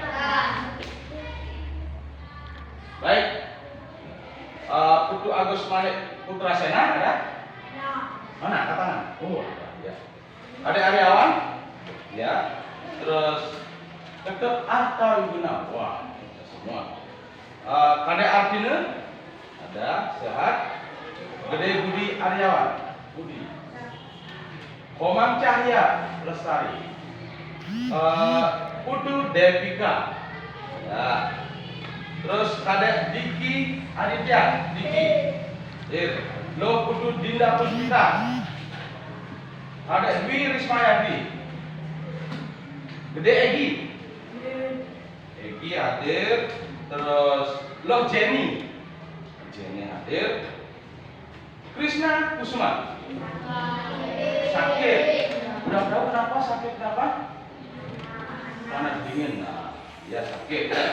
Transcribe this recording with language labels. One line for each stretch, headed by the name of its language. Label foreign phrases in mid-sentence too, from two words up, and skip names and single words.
Indonesian: Baik. Putu Agus Manik Putra Sena ada? Mana? Angkat tangan. Oh, ada ya. Adik Aryawan? Ya. Terus Dr. Arta Wiguna. Wah, kita semua. Kadek Ardina? Ada, sehat. Gede Budi Aryawan. Budi. Komang Cahya Lestari. Putu Devika. Ya. Terus kadek Diki Aditya. Diki. Lo Putu Dinda Puspita. Kadek Dwi Rismayadi. Gede Egi. Egi hadir. Terus lo Jenny. Jenny hadir. Krishna Kusuma. Sakit. Udah tahu kenapa sakit kenapa? Panas dingin. Nah, ya sakit.